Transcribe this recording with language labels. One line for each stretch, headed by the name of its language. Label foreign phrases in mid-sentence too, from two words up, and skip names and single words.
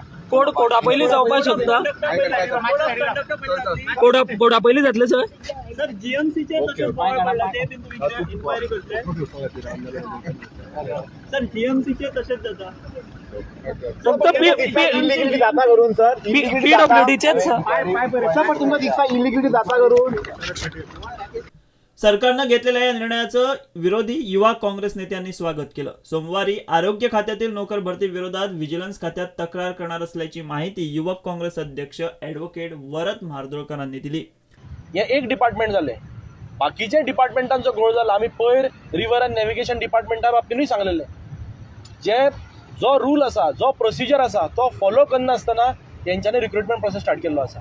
Konkani: कोडा पयलीं जावपाक शकता. कोडा पयलीं जातले सर. सर जीएमसीचे तशें बोवाळ पडला ते बीन तुमी इन्क्वायरी करतले. सर जीएमसीचे तशेंच जाता. फक्त इलिगिलिटी जाता करून सर पीडब्ल्यूडीचेच सर पण तुमकां दिसता इलिगिलिटी जाता करून.
Marathi: सरकारनं घेतलेल्या या निर्णयाचं विरोधी युवा काँग्रेस नेत्यांनी स्वागत केलं. सोमवारी आरोग्य खात्यातील नोकर भरती विरोधात व्हिजिलन्स खात्यात तक्रार करणार असल्याची माहिती युवक काँग्रेस अध्यक्ष ॲडव्होकेट वरद म्हार्दोळकरांनी दिली.
Konkani: हे एक डिपार्टमेंट जालें, बाकीच्या डिपार्टमेंटांचो घोळ जाला. आमी पयर रिवर एंड नॅव्हिगेशन डिपार्टमेंटा बाबतीनूय सांगलेलें, जो रूल आसा, जो प्रोसिजर आसा तो फॉलो करनासतना तेंच्यांनी
English: recruitment process start
Konkani: केल्लो आसा.